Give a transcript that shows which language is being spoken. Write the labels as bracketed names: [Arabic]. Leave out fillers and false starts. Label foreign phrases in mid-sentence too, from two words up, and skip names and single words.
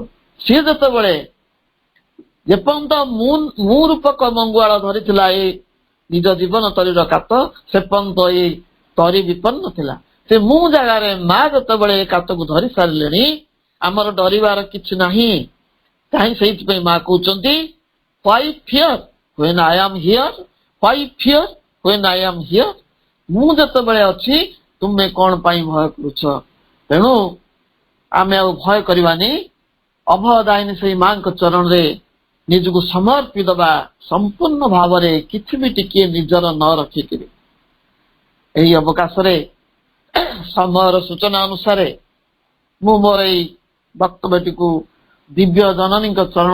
[Odia] ସିଏ ଯେତେବେଳେ ଯେପର୍ଯ୍ୟନ୍ତ ମୁଁ ରୂପକ ମଙ୍ଗୁଆଳ ଧରିଥିଲା ଏଇ ନିଜ ଜୀବନ ତରିର କାତ, ସେ ପର୍ଯ୍ୟନ୍ତ ଏଇ ତରି ବିପନ୍ନ ଥିଲା। ସେ ମୁଁ ଜାଗାରେ ମା ଯେତେବେଳେ ଏ କାତକୁ ଧରି ସାରିଲେଣି, ଆମର ଡରିବାର କିଛି ନାହିଁ। କାହିଁ? ସେଇଥିପାଇଁ ମା କହୁଛନ୍ତି, [English] why fear when I am here, why fear when I am here। [Odia] ମୁଁ ଯେତେବେଳେ ଅଛି ତୁମେ କଣ ପାଇଁ ଭୟ କରୁଛ? ତେଣୁ ଆମେ ଆଉ ଭୟ କରିବାନି, ଅଭୟଦାୟିନୀ ସେଇ ମାଙ୍କ ଚରଣରେ ନିଜକୁ ସମର୍ପି ଦେବା ସମ୍ପୂର୍ଣ୍ଣ ଭାବରେ, କିଛି ବି ଟିକିଏ ନିଜର ନ ରଖିକିରି। ଏହି ଅବକାଶରେ ସମୟର ସୂଚନା ଅନୁସାରେ ମୁଁ ମୋର ଏଇ ବକ୍ତବ୍ୟଟିକୁ ଦିବ୍ୟ ଜନନୀଙ୍କ ଚରଣ